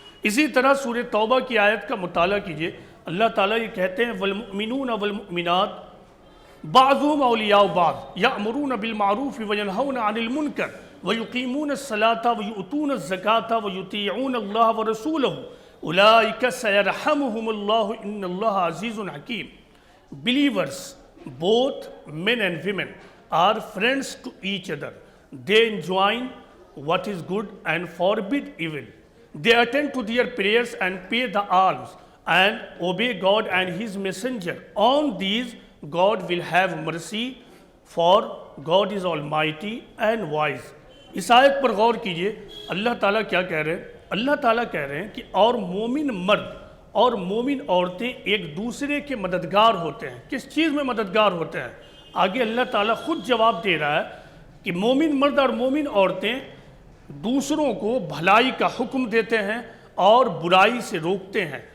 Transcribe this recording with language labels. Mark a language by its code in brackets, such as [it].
[ur] اسی طرح سورہ توبہ کی آیت کا مطالعہ کیجئے. اللہ تعالیٰ یہ کہتے ہیں [ar] والمؤمنون والمؤمنات بعضهم اولیاء بعض یأمرون بالمعروف وینہون عن المنکر ویقیمون الصلاة ویؤتون الزکاة ویطیعون اللہ ورسولہ اولئک سیرحمہم اللہ ان اللہ عزیز حکیم. [en] Believers, both men and women, are friends to each other. They enjoin what is good and forbid evil. They attend to their prayers and pay the alms and obey God and His messenger. On these God will have mercy, for God is almighty and wise. [ur] اس آیت پر غور کیجئے. اللہ تعالیٰ کیا کہہ رہے ہیں؟ اللہ تعالیٰ کہہ رہے ہیں کہ اور مومن مرد اور مومن عورتیں ایک دوسرے کے مددگار ہوتے ہیں. کس چیز میں مددگار ہوتے ہیں؟ آگے اللہ تعالیٰ خود جواب دے رہا ہے کہ مومن مرد اور مومن عورتیں دوسروں کو بھلائی کا حکم دیتے ہیں اور برائی سے روکتے ہیں.